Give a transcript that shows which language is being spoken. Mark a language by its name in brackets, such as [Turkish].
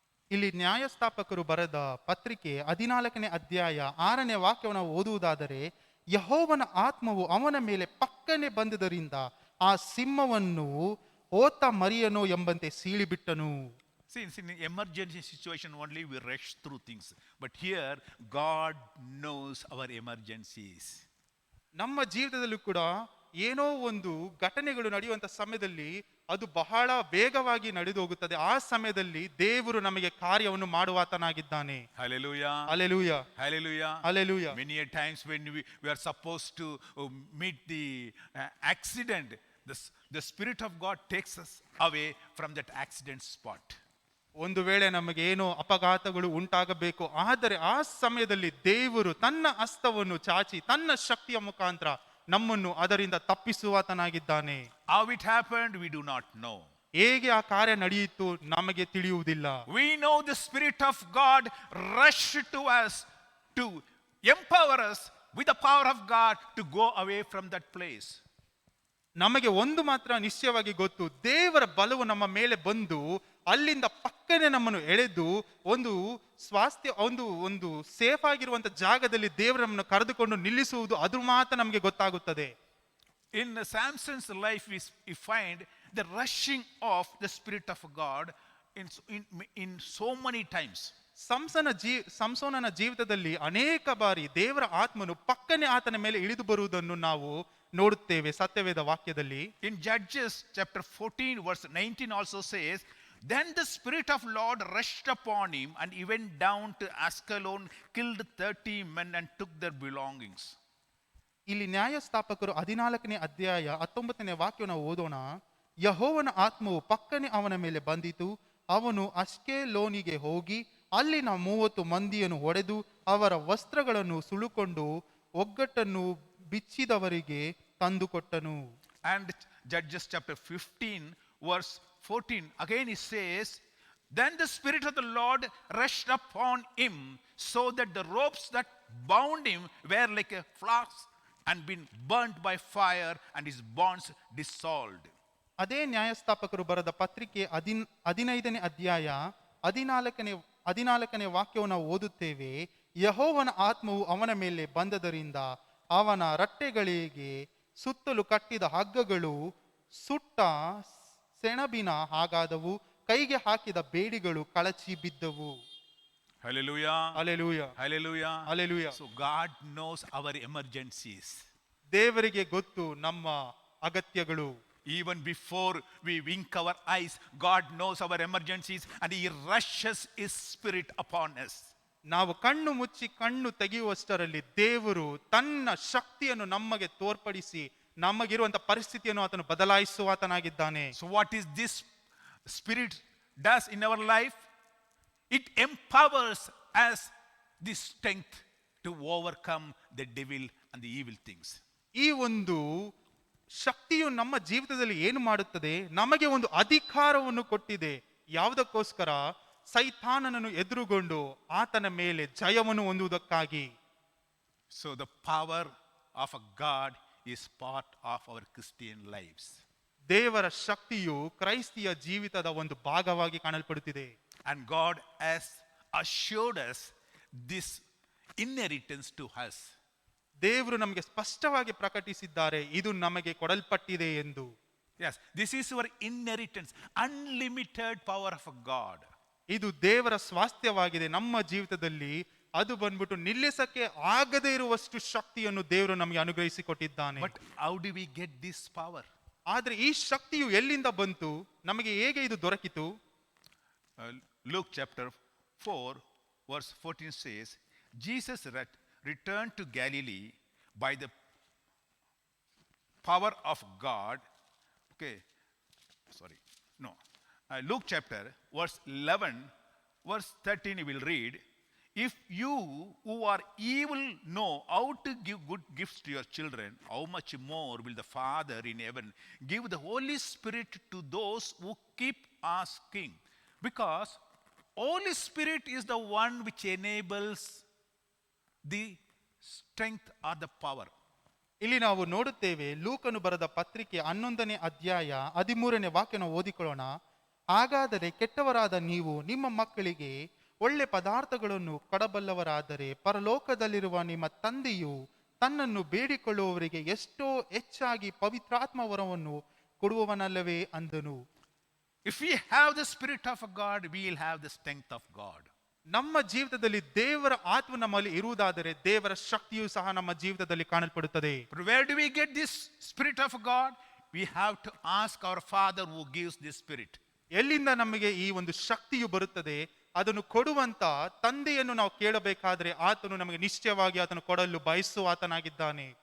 [Kannada] ಇಲ್ಲಿ ನ್ಯಾಯಸ್ಥಾಪಕರು ಬರೆದ ಪತ್ರಿಕೆ 14ನೇ ಅಧ್ಯಾಯ 6ನೇ ವಾಕ್ಯವನ್ನು ಓದುವುದಾದರೆ, ಯೆಹೋವನ ಆತ್ಮವು ಅವನ ಮೇಲೆ ಪಕ್ಕನೆ ಬಂದುದರಿಂದ ಆ ಸಿಂಹವನ್ನು ಓತ ಮರಿಯನೋ ಎಂಬಂತೆ ಸೀಳಿಬಿಟ್ಟನು. [English] See, in an emergency situation only we rush through things. But here, God knows our emergencies. [Kannada] ನಮ್ಮ ಜೀವಿತದಲ್ಲೂ ಕೂಡ ಏನೋ ಒಂದು ಘಟನೆಗಳು ನಡೆಯುವಂತ ಸಮಯದಲ್ಲಿ ಅದು ಬಹಳ ವೇಗವಾಗಿ ನಡೆದು ಹೋಗುತ್ತದೆ. ಆ ಸಮಯದಲ್ಲಿ ದೇವರು ನಮಗೆ ಕಾರ್ಯವನ್ನು ಮಾಡುವಾತನಾಗಿದ್ದಾನೆ. [English] Hallelujah. Hallelujah. Hallelujah. Hallelujah. Many a times when we are supposed to meet the accident, the Spirit of God takes us away from that accident spot. [Kannada] ಒಂದು ವೇಳೆ ನಮಗೆ ಏನೋ ಅಪಘಾತಗಳು ಉಂಟಾಗಬೇಕು, ಆದರೆ ಆ ಸಮಯದಲ್ಲಿ ದೇವರು ತನ್ನ ಹಸ್ತವನ್ನು ಚಾಚಿ ತನ್ನ ಶಕ್ತಿಯ ಮುಖಾಂತರ ನಮ್ಮನ್ನು ಅದರಿಂದ ತಪ್ಪಿಸುವಾತನಾಗಿದ್ದಾನೆ. [English] How it happened, we do not know. [Kannada] ಹೇಗೆ ಆ ಕಾರ್ಯ ನಡೆಯಿತು ನಮಗೆ ತಿಳಿಯುವುದಿಲ್ಲ. [English] We know the Spirit of God rushed to us to empower us with the power of God to go away from that place. [Kannada] ನಮಗೆ ಒಂದು ಮಾತ್ರ ನಿಶ್ಚಯವಾಗಿ ಗೊತ್ತು, ದೇವರ ಬಲವು ನಮ್ಮ ಮೇಲೆ ಬಂದು ಅಲ್ಲಿಂದ ಪಕ್ಕನೆ ನಮ್ಮನ್ನು ಎಳೆದು ಒಂದು ಸ್ವಾಸ್ಥ್ಯ ಒಂದು ಸೇಫ್ ಆಗಿರುವಂತ ಜಾಗದಲ್ಲಿ ದೇವರು ನಮ್ಮನ್ನು ಕರೆದುಕೊಂಡು ನಿಲ್ಲಿಸುವುದು, ಅದು ಮಾತ್ರ ನಮಗೆ ಗೊತ್ತಾಗುತ್ತದೆ. [English] In Samson's life we find the rushing of the Spirit of God in so many times. [Kannada] ಸಂಸೋನನ ಜೀವಿತದಲ್ಲಿ ಅನೇಕ ಬಾರಿ ದೇವರ ಆತ್ಮನು ಪಕ್ಕನೆ ಆತನ ಮೇಲೆ ಇಳಿದು ಬರುವುದನ್ನು ನಾವು ನೋಡುತ್ತೇವೆ ಸತ್ಯವೇದ ವಾಕ್ಯದಲ್ಲಿ. [English] In Judges chapter 14 verse 19 also says, then the Spirit of Lord rushed upon him, and he went down to Ascalon, killed 30 men and took their belongings. [Kannada] ಇಲ್ಲಿ ನ್ಯಾಯಸ್ಥಾಪಕರು 14ನೇ ಅಧ್ಯಾಯ 19ನೇ ವಾಕ್ಯವನ್ನು ಓದೋಣ. ಯೆಹೋವನ ಆತ್ಮವು ಪಕ್ಕನೆ ಅವನ ಮೇಲೆ ಬಂದಿತು, ಅವನು ಅಷ್ಕೆಲೋನಿಗೆ ಹೋಗಿ ಅಲ್ಲಿನ 30 ಮಂದಿಯನ್ನು ಹೊಡೆದು ಅವರ ವಸ್ತ್ರಗಳನ್ನು ಸುಳುಕೊಂಡು ಒಗ್ಗಟ್ಟನ್ನು ಬಿಚ್ಚಿದವರಿಗೆ ತಂದುಕೊಟ್ಟನು. [English] And Judges chapter 15 verse 14 again it says, then the Spirit of the Lord rushed upon him, so that the ropes that bound him were like a flax and been burnt by fire, and his bonds dissolved. [Kannada] ಅದೇ ನ್ಯಾಯಸ್ಥಾಪಕರು ಬರೆದ ಪತ್ರಿಕೆ 15ನೇ ಅಧ್ಯಾಯ 14ನೇ ವಾಕ್ಯವನ್ನು ನಾವು ಓದುತ್ತೇವೆ. ಯೆಹೋವನ ಆತ್ಮವು ಅವನ ಮೇಲೆ ಬಂದದರಿಂದ ಅವನ ರಟ್ಟೆಗಳಿಗೆ ಸುತ್ತಲೂ ಕಟ್ಟಿದ ಹಗ್ಗಗಳು ಸುಟ್ಟ ಸೆಣಬಿನ ಹಾಗಾದವು, ಕೈಗೆ ಹಾಕಿದ ಬೇಡಿಗಳು ಕಳಚಿ ಬಿದ್ದವು. [English] Hallelujah. Hallelujah. Hallelujah. Hallelujah. So God knows our emergencies. [Kannada] ದೇವರಿಗೆ ಗೊತ್ತು ನಮ್ಮ ಅಗತ್ಯಗಳು. [English] Even before we wink our eyes, God knows our emergencies, and he rushes his Spirit upon us. [Kannada] ನಾವು ಕಣ್ಣು ಮುಚ್ಚಿ ಕಣ್ಣು ತೆಗೆಯುವಷ್ಟರಲ್ಲಿ ದೇವರು ತನ್ನ ಶಕ್ತಿಯನ್ನು ನಮಗೆ ತೋರ್ಪಡಿಸಿ ನಮಗಿರುವಂತಹ ಪರಿಸ್ಥಿತಿಯನ್ನು ಆತನು ಬದಲಾಯಿಸುವಾತನಾಗಿದ್ದಾನೆ. [English] So what is this Spirit does in our life? It empowers us the strength to overcome the devil and the evil things. [Kannada] ಈ ಒಂದು ಶಕ್ತಿಯು ನಮ್ಮ ಜೀವಿತದಲ್ಲಿ ಏನು ಮಾಡುತ್ತದೆ, ನಮಗೆ ಒಂದು ಅಧಿಕಾರವನ್ನು ಕೊಟ್ಟಿದೆ. ಯಾವುದಕ್ಕೋಸ್ಕರ? ಸೈತಾನನನ್ನು ಎದುರುಗೊಂಡು ಆತನ ಮೇಲೆ ಜಯವನ್ನು ಹೊಂದುವುದಕ್ಕಾಗಿ. [English] So the power of a God is part of our Christian lives. [Kannada] ದೇವರ ಶಕ್ತಿಯು ಕ್ರೈಸ್ತಿಯ ಜೀವಿತದ ಒಂದು ಭಾಗವಾಗಿ ಕಾಣಲ್ಪಡುತ್ತಿದೆ. [English] And God has assured us this inheritance to us. [Kannada] ದೇವರು ನಮಗೆ ಸ್ಪಷ್ಟವಾಗಿ ಪ್ರಕಟಿಸಿದ್ದಾರೆ, ಇದು ನಮಗೆ ಕೊಡಲ್ಪಟ್ಟಿದೆ ಎಂದು. [English] Yes, this is our inheritance, unlimited power of God. [Kannada] ಇದು ದೇವರ ಸ್ವಾಸ್ಥ್ಯವಾಗಿದೆ ನಮ್ಮ ಜೀವಿತದಲ್ಲಿ. ಅದು ಬಂದ್ಬಿಟ್ಟು ನಿಲ್ಲಿಸಕ್ಕೆ ಆಗದೇ ಇರುವಷ್ಟು ಶಕ್ತಿಯನ್ನು ದೇವರು ನಮಗೆ ಅನುಗ್ರಹಿಸಿಕೊಟ್ಟಿದ್ದಾನೆ. [English] But how do we get this power? [Kannada] ಆದ್ರೆ ಈ ಶಕ್ತಿಯು ಎಲ್ಲಿಂದ ಬಂತು, ನಮಗೆ ಹೇಗೆ ಇದು ದೊರಕಿತು? [English] Luke chapter 4 verse 14 says, Jesus returned to Galilee by the power of God. Okay, sorry, no. Luke chapter verse 11 verse 13 you will read, if you who are evil know how to give good gifts to your children, how much more will the Father in heaven give the Holy Spirit to those who keep asking? Because Holy Spirit is the one which enables the strength or the power. [Kannada] ಇಲ್ಲಿ ನಾವು ನೋಡುತ್ತೇವೆ, ಲೂಕನು ಬರೆದ ಪತ್ರಿಕೆ 11ನೇ ಅಧ್ಯಾಯ 13ನೇ ವಾಕ್ಯನ ಓದಿಕೊಳ್ಳೋಣ. ಹಾಗಾದರೆ ಕೆಟ್ಟವರಾದ ನೀವು ನಿಮ್ಮ ಮಕ್ಕಳಿಗೆ ಒಳ್ಳೆ ಪದಾರ್ಥಗಳನ್ನು ಕೊಡಬಲ್ಲವರಾದರೆ ಪರಲೋಕದಲ್ಲಿರುವ ನಿಮ್ಮ ತಂದೆಯು ತನ್ನನ್ನು ಬೇಡಿಕೊಳ್ಳುವವರಿಗೆ ಎಷ್ಟೋ ಹೆಚ್ಚಾಗಿ ಪವಿತ್ರಾತ್ಮ ವರವನ್ನು ಕೊಡುವವನಲ್ಲವೇ ಅಂದನು. [English] If we have the Spirit of God, we will have the strength of God. [Kannada] ನಮ್ಮ ಜೀವಿತದಲ್ಲಿ ದೇವರ ಆತ್ಮ ನಮ್ಮಲ್ಲಿ ಇರುವುದಾದರೆ ದೇವರ ಶಕ್ತಿಯು ಸಹ ನಮ್ಮ ಜೀವಿತದಲ್ಲಿ ಕಾಣಲ್ಪಡುತ್ತದೆ. [English] But where do we get this Spirit of God? We have to ask our Father who gives this Spirit. [Kannada] ಎಲ್ಲಿಂದ ನಮಗೆ ಈ ಒಂದು ಶಕ್ತಿಯು ಬರುತ್ತದೆ? ಅದನ್ನು ಕೊಡುವಂತ ತಂದೆಯನ್ನು ನಾವು ಕೇಳಬೇಕಾದ್ರೆ ಆತನು ನಮಗೆ ನಿಶ್ಚಯವಾಗಿ ಅದನ್ನು ಕೊಡಲು ಬಯಸುವ ಆತನಾಗಿದ್ದಾನೆ.